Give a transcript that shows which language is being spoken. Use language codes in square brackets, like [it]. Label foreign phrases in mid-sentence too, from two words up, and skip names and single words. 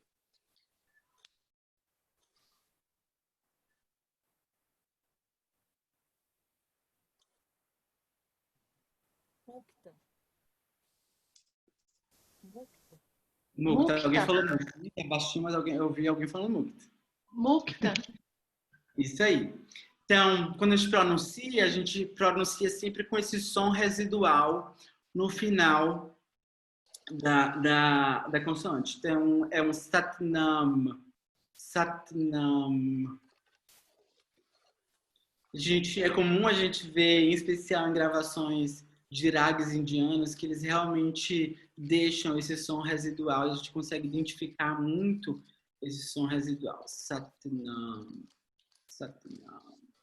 [pt] Mukta. Alguém falou mukta. É baixinho, mas eu ouvi alguém falando mukta. Mukta. Isso aí. Então, quando a gente pronuncia sempre com esse som residual no final da consoante. Então, é um satnam. Satnam. É comum a gente ver, em especial em gravações de ragas indianos, que eles realmente deixam esse som residual. A gente consegue identificar muito esse som residual. Satnam. Satnam.